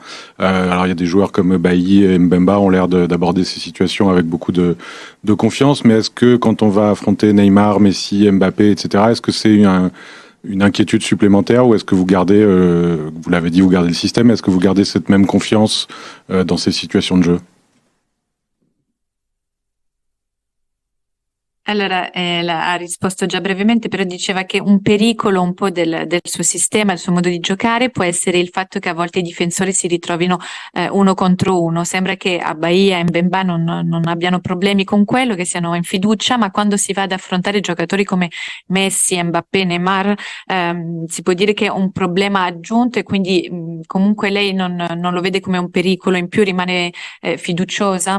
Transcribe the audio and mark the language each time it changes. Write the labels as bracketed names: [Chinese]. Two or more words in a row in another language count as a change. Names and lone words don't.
[French] Alors il y a des joueurs comme Bailly et Mbemba ont l'air d'aborder ces situations avec beaucoup de confiance. Mais est-ce que quand on va affronter Neymar, Messi, Mbappé, etc., est-ce que c'est une inquiétude supplémentaire, ou est-ce que vous gardez, vous l'avez dit, vous gardez le système, est-ce que vous gardez cette même confiance dans ces situations de jeu? [Italian] Allora, ha risposto già brevemente, però diceva che un pericolo un po' del suo sistema, del suo modo di giocare, può essere il fatto che a volte i difensori si ritrovino 1 contro 1. Sembra che a Bahia e Mbemba non abbiano problemi con quello, che siano in fiducia, ma quando si va ad affrontare giocatori come Messi, Mbappé, Neymar, si può dire che è un problema aggiunto, e quindi comunque lei non lo vede come un pericolo in più, rimane fiduciosa?